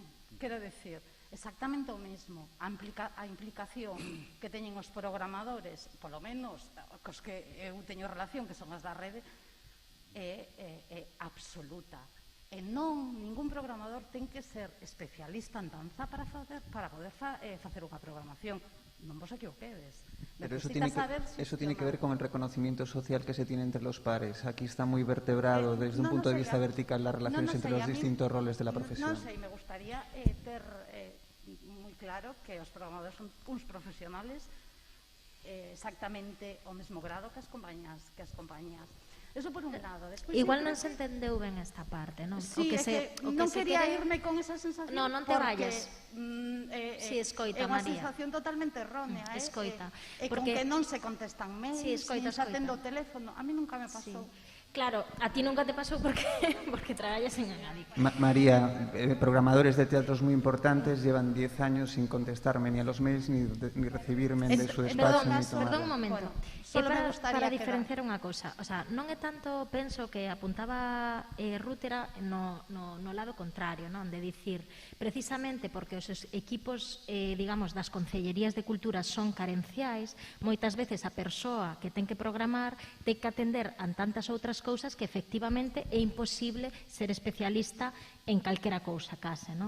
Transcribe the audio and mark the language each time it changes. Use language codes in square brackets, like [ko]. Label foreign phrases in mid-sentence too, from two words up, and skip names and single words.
[gl] Quero decir, exactamente o mesmo. A implicación que teñen os programadores, polo menos cos que eu teño relación, que son as da rede, é absoluta. E non, ningún programador ten que ser especialista en danza para poder facer unha programación. Non vos equivoquedes. [es] Pero eso tiene que ver con el reconocimiento social que se tiene entre los pares. Aquí está muy vertebrado desde un punto de vista vertical las relaciones entre los distintos roles de la profesión. [gl] Non sei, me gustaría ter moi claro que os programadores son uns profesionales exactamente o mesmo grado que as compañías. Eso por un lado. Despois, igual non se entendeu ben esta parte, non? Sí, non quería irme con esa sensación. [es] Non te vayas. [gl] Sí, escoita, é unha María. sensación totalmente errónea. Escoita. Con que non se contestan mails, sí, escoita, nin se atende o teléfono. A mí nunca me pasou. Sí. Claro, a ti nunca te pasou porque traballas en Agadic. [es] María, programadores de teatros muy importantes llevan 10 años sin contestarme ni a los mails ni recibirme de su despacho. Perdón un momento. Bueno, [gl] para diferenciar unha cosa, [es] o sea, [gl] non é tanto, penso que apuntaba Rútera no lado contrario, non? De dicir, precisamente porque os equipos, digamos, das concellerías de cultura son carenciais, moitas veces a persoa que ten que programar ten que atender a tantas outras cousas que efectivamente é imposible ser especialista en calquera cousa case, non?